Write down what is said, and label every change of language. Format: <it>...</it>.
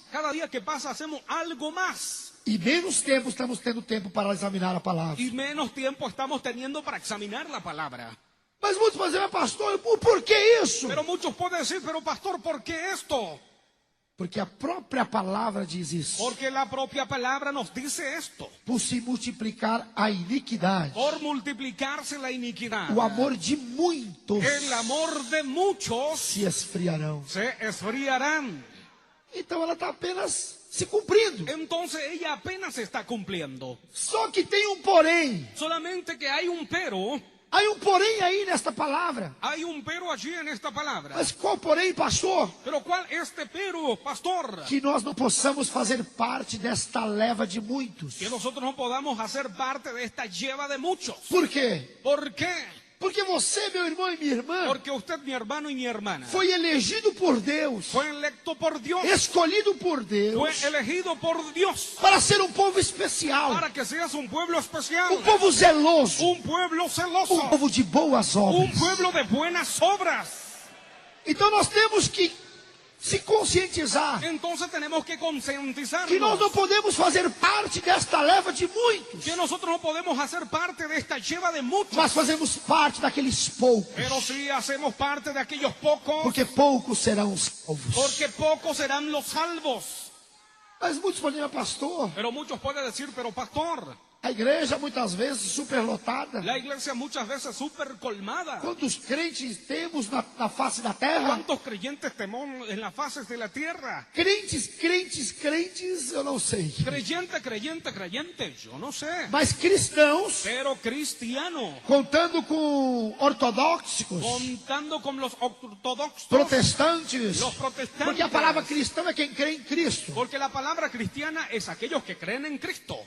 <es>Cada día que pasa hacemos algo más.</es> <pt>E menos tempo estamos tendo tempo para examinar a palavra.</pt> <es>Y menos tiempo estamos teniendo para examinar la palabra.</es> <pt>Mas muitos podem dizer, pastor, por que isso?</pt> <es>Pero muchos pueden decir, pero pastor, ¿por qué esto?</es> <pt>Porque a própria palavra diz isso.</pt> <es>Porque la propia palabra nos dice esto.</es> <pt>Por se multiplicar a iniquidade,</pt> <es>Por multiplicarse la iniquidad,</es> <pt>o amor de muitos</pt> <es>el amor de muchos</es> <pt>se esfriarão.</pt> <es>se esfriarán.</es> <pt>Então ela está apenas se cumprindo.</pt> <es>Entonces ella apenas se está cumpliendo.</es> <pt>Só que tem um porém.</pt> <es>Solamente que hay un pero.</es> <pt>Há um porém aí nesta palavra.</pt> <es>Hay un pero allí en esta palabra.</es> <pt>Mas qual porém, pastor?</pt> <es>Pero ¿cuál este pero, pastor?</es> <pt>Que nós não possamos fazer parte desta leva de muitos.</pt> <es>Que nosotros no podamos hacer parte de esta lleva de muchos.</es> <pt>Por quê?</pt> <es>¿Por qué?</es> <pt>Porque você, meu irmão e minha irmã,</pt> <es>Porque usted, mi hermano y mi hermana,</es> <pt>foi elegido por Deus,</pt> <es>fue electo por Dios,</es> <pt>escolhido por Deus,</pt> <es>fue elegido por Dios</es> <pt>para ser um povo especial,</pt> <es>para que seas un pueblo especial,</es> <pt>um povo zeloso,</pt> <es>un pueblo celoso,</es> <pt>um povo de boas</pt> <es>un</es> <pt>obras.</pt> <es>pueblo de buenas obras.</es> <pt>Então nós temos que se conscientizar</pt> <es>Entonces tenemos que concientizarnos</es> <pt>que nós não podemos fazer parte desta leva de muitos,</pt> <es>que nosotros no podemos hacer parte de esta lleva de muchos,</es> <pt>mas fazemos parte daqueles poucos,</pt> <es>pero sí hacemos parte de aquellos pocos,</es> <pt>porque poucos serão salvos.</pt> <es>porque pocos serán los salvos.</es> <pt>Mas muitos podem dizer, pastor,</pt> <es>Pero muchos pueden decir, pero pastor,</es> <pt>a igreja muitas vezes superlotada.</pt> <es>la iglesia muchas veces súper colmada.</es> <pt>Quantos crentes temos na face da terra?</pt> <es>¿Cuántos creyentes tenemos en las fases de la tierra?</es> <pt>Crentes, eu não sei.</pt> <es>Creyente, yo no sé.</es> <pt>Mas cristãos,</pt> <es>Pero cristiano,</es> <pt>contando com ortodoxos,</pt> <es>contando con los ortodoxos,</es> <pt>protestantes,</pt> <es>los protestantes.</es> <pt>porque a palavra cristão é quem crê em Cristo.</pt> <es>Porque la palabra cristiana es aquellos que creen en Cristo.</es>